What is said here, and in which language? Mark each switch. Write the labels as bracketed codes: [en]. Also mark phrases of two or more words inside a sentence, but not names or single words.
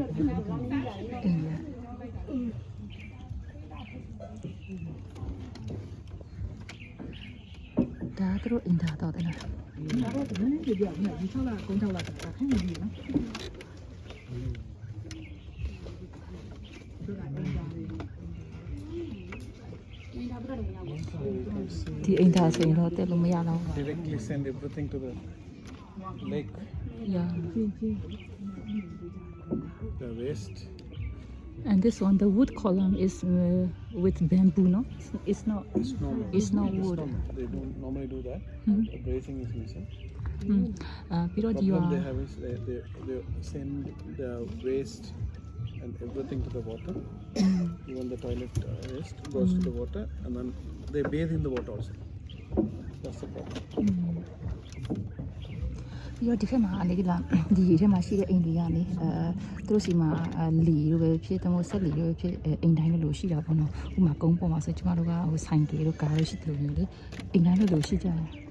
[my] ဒါတို့အင်တာတော့တယ်နော်ဒါတော့ဒီနေ့ကြည့်ရအောင်ဒီ6လကုန်း6လတာခိုင်းနေပြီနော်ဒီအိမ်သားဆိုရင်တော့တက်လို့မရတော့ဘူး [en] Directly send everything to the lake. Yeah. The waste. And this one, the wood column is with bamboo, no? It's not. It's normal. It's not wood. They don't normally do that. The bracing is missing. Because Problem you are. they have is they send the waste and everything to the water. Even the toilet waste goes to the water, and then they bathe in the water also. That's the problem. [my] ပြီးတော့ဒီခက်မှာလေကလာဒီရေထဲမှာရှိတဲ့အိမ်တွေကနေသူတို့စီမှာလီလိုပဲဖြစ်တမို့ဆက်လီလိုပဲဖြစ်အိမ်တိုင်းလိုရှိတာပေါ့နော်ဥမာကုန်းပေါ်မှာဆိုကျမတို့ကဆိုင်ကေတို့ကားတို့ရှိတယ်လို့မျိုးလေအိမ်တိုင်းလိုရှိကြတယ်